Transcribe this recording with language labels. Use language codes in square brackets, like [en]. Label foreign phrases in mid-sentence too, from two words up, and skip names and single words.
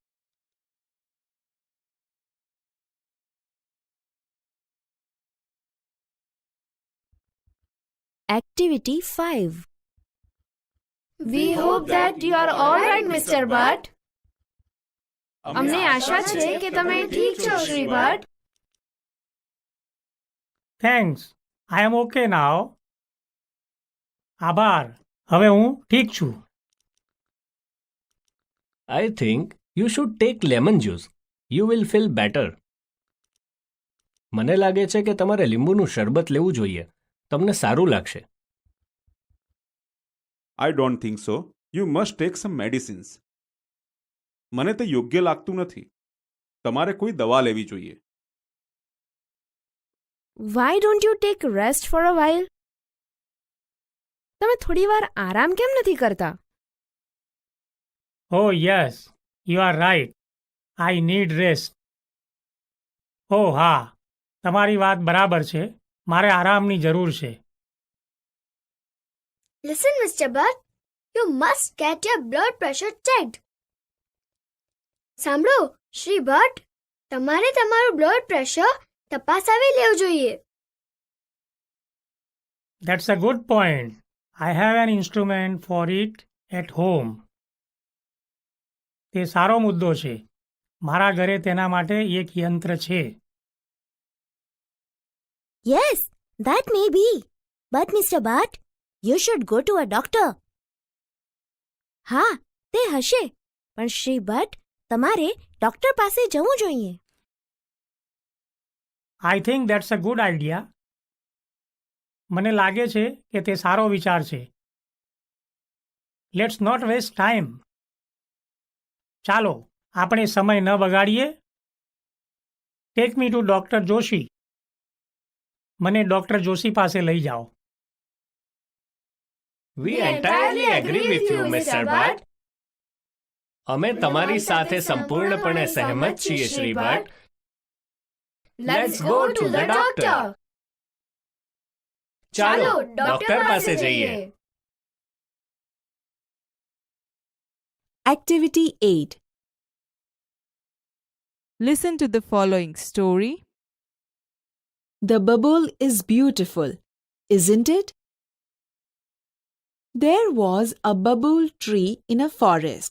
[en] Activity 5. We hope that you are all right, Mr. Bhatt. [gu] અમને આશા છે કે તમે ઠીક છો શ્રી ભટ્ટ. [en] thanks, I am okay now. [gu] આભાર, હવે હું ઠીક છું. [en] I think you should take lemon juice. You will feel better. [gu] મને લાગે છે કે તમારે લીંબુનું શરબત લેવું જોઈએ. તમને સારું લાગશે. [en] I don't think so. You must take some medicines. [gu] મને તે યોગ્ય લાગતું નથી. તમારે કોઈ દવા લેવી જોઈએ. [en] Why don't you take rest for a while? [gu] તમે થોડી વાર આરામ કેમ નથી કરતા? [en] Oh yes, you are right. I need rest. [gu] ઓહ હા, તમારી વાત બરાબર છે. મારે આરામની જરૂર છે. [en] Listen, Mr. Bhatt, you must get your blood pressure checked. [gu] સાંભળો શ્રી ભટ્ટ, તમારે તમારું બ્લડ પ્રેશર તપાસાવી લેવું જોઈએ. [en] That's a good point. I have an instrument for it at home. [gu] તે સારો મુદ્દો છે. મારા ઘરે તેના માટે એક યંત્ર છે. [en] Yes, that may be. But Mr. Bhatt, you should go to a doctor. [gu] હા, તે હશે. પણ શ્રી ભટ્ટ, તમારે ડોક્ટર પાસે જવું જોઈએ. [en] I think that's a good idea. [gu] મને લાગે છે કે તે સારો વિચાર છે. [en] Let's not waste time. [gu] ચાલો, આપણે સમય ન બગાડીએ. [en] Take me to Dr. [gu] જોશી. મને ડોક્ટર જોશી પાસે લઈ જાઓ. [en] We entirely agree with you, Mr. Bhatt. [gu] અમે તમારી સાથે સંપૂર્ણપણે સહેમત છીએ, શ્રી ભટ્ટ. [en] Let's go to the doctor. [gu] ચાલો, ડોક્ટર પાસે જઈએ. [en] Activity 8. Listen to the following story. The bubble is beautiful, isn't it? There was a bubble tree in a forest.